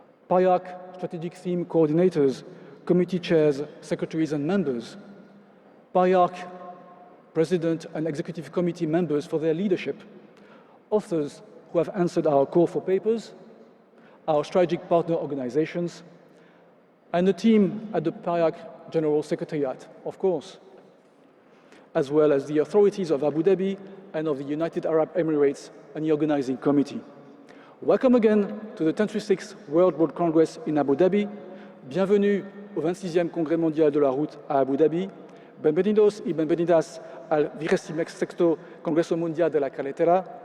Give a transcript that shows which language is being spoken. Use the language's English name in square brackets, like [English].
[English] PIARC strategic theme coordinators, committee chairs, secretaries and members, PIARC president and executive committee members for their leadership, authors who have answered our call for papers, our strategic partner organizations, and the team at the PIARC General Secretariat, of course, as well as the authorities of Abu Dhabi and of the United Arab Emirates and the organizing committee. Welcome again to the 36th World Road Congress in Abu Dhabi. [French] Bienvenue au 26e Congrès mondial de la route à Abu Dhabi. [Spanish] Bienvenidos y bienvenidas al 26º Congreso Mundial de la Carretera.